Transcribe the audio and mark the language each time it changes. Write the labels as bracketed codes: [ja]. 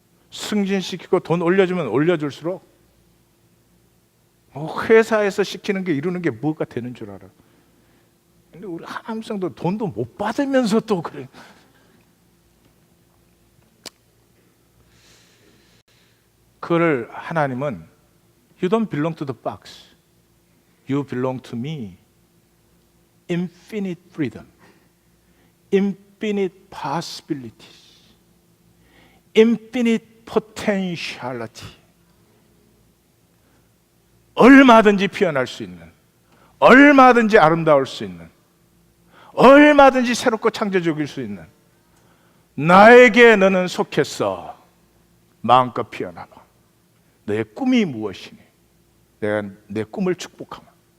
[ko] 승진시키고 돈 올려주면 올려줄수록 회사에서 시키는 게 이루는 게 뭐가 되는 줄 알아. 근데 우리 하나님성도 돈도 못 받으면서 또 그래. 그거를 하나님은 [en] You don't belong to the box. You belong to me. Infinite freedom. Infinite possibilities. Infinite potentiality. [ko] 얼마든지 피어날 수 있는, 얼마든지 아름다울 수 있는, 얼마든지 새롭고 창조적일 수 있는 나에게 너는 속했어. 마음껏 피어나라. 너의 꿈이 무엇이니? 내가 내 꿈을 축복하마.